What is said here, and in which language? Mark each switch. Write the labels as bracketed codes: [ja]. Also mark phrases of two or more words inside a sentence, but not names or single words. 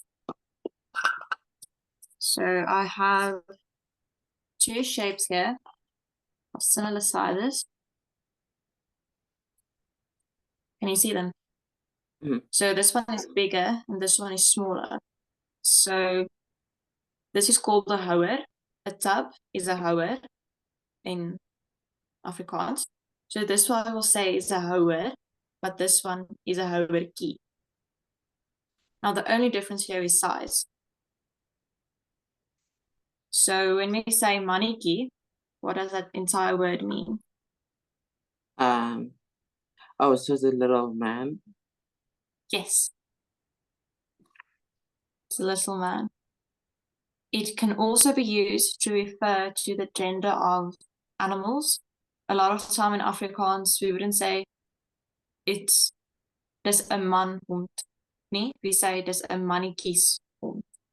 [en] So I have two shapes here of similar sizes. Can you see them? Mm-hmm. So this one is bigger and this one is smaller. So this is called a houer. A tub is a houer in Afrikaans. So this one I will say is a houer, but this one is a houertjie. Now the only difference here is size. So when we say mannetjie, what does that entire word mean? Oh, so it's a little man? Yes. It's a little man. It can also be used to refer to the gender of animals. A lot of the time in Afrikaans, we wouldn't say it's [af] dis 'n man hond nie. [en] We say [af] dis 'n mannetjies hond.